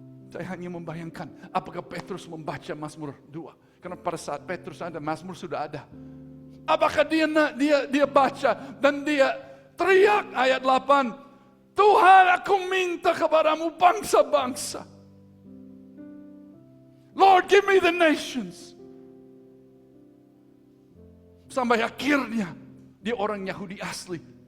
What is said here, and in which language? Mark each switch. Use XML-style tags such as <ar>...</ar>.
<id>Saya hanya membayangkan apakah Petrus membaca Mazmur 2. Karena pada saat Petrus ada, Mazmur sudah ada. Apakah dia baca dan dia teriak ayat 8, Tuhan, aku minta kepadamu bangsa-bangsa.</id> <en>Lord, give me the nations.</en> <id>Sampai akhirnya dia orang Yahudi asli.</id>